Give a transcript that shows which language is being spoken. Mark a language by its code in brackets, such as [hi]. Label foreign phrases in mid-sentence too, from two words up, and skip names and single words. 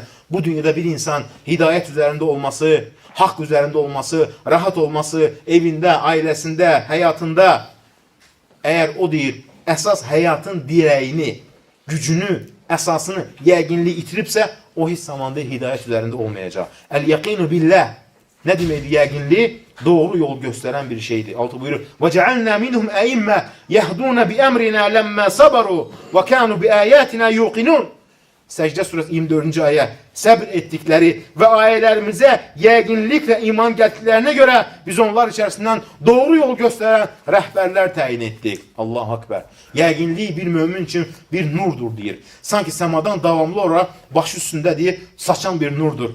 [az] Bu dünyada bir insan hidayət üzərində olması, haqq üzərində olması, rahat olması, evində, ailəsində, həyatında, əgər o deyir, əsas həyatın dirəyini, gücünü, əsasını, yəqinliyi itiribsə, o heç zamanda hidayət üzərində olmayacaq. [ar] اليقين بالله. [az] Nə deməkdir yəqinlik? Doğru yol göstərən bir şeydir. Altı buyurur. [ar] وَجَعَلْنَا مِنْهُمْ أَئِمَّةً يَهْدُونَ بِأَمْرِنَا لَمَّا صَبَرُوا وَكَانُوا بِآيَاتِنَا يُوقِنُونَ. [az] Səcdə surəsi 24-cü ayə. Səbr etdikləri və ayələrimizə yəqinliklə iman gətirdiklərinə görə biz onlar içərisindən doğru yol göstərən rəhbərlər təyin etdik. [ar] الله أكبر. [az] Yəqinlik bir mömin üçün bir nurdur deyir. Sanki səmadan davamlı olaraq başı üstündə deyir, saçan bir nurdur.